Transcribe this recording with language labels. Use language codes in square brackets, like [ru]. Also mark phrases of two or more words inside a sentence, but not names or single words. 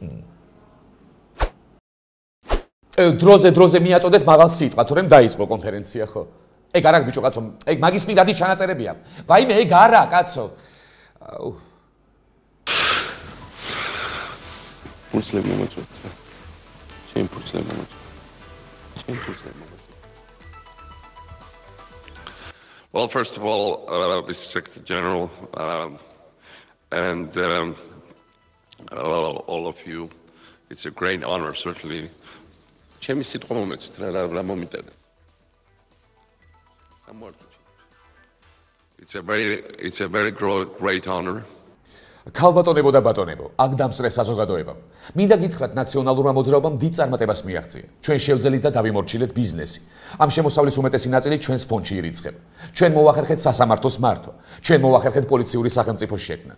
[ka] დროზე მიაწოდეთ მაღალ სიტყვა, თორემ დაიწყო კონფერენცია ხო? ეგ არა ბიჭო კაცო, ეგ მაგის მიდადი ჩანაწერებია. ვაიმე ეგ არა კაცო. ფურცლები მომწვეთ. შენ ფურცლები მომწვეთ. [en] Well, first of all, Mr. Secretary General, and all of you, it's a great honor, certainly. It's a very great honor. [ka] ქალბატონებო და ბატონებო, აქ დამსწრე საზოგადოებამ. მინდა გითხრათ ნაციონალურმა მოძრაობამ დიდ წარმატებას მიაღწია. ჩვენ შევძელით და დავიმორჩილეთ ბიზნესი. ამ შემოსავლის უმეტესი ნაწილი ჩვენს ფონდში ირიცხება. ჩვენ მოვახერხეთ სასამართლოს მართვა. ჩვენ მოვახერხეთ პოლიციური სახელმწიფოს შექმნა.